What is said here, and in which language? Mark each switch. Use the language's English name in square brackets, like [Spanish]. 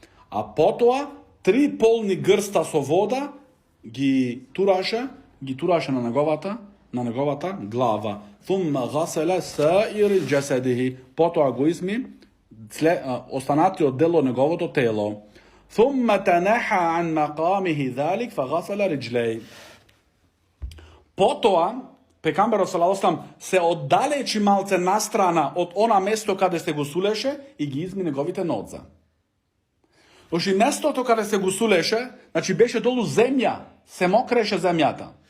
[Macedonian] А потоа 3 полни грста со вода ги тураше на неговата глава. [Arabic] Thumma ghasala sa'ir jasadihi. [Macedonian] Потоа го изми останатиот дел од неговото тело. [Arabic] ثم تنحى عن مقامه ذلك فغسل رجليه. [Macedonian] Потоа пекамберот салаллаху алейхи ва селем се оддалечи малце настрана од она место каде се гусулеше и ги изми неговите нодзе. Значи местото каде се гусулеше, значи беше долу земја, се мокреше земјата.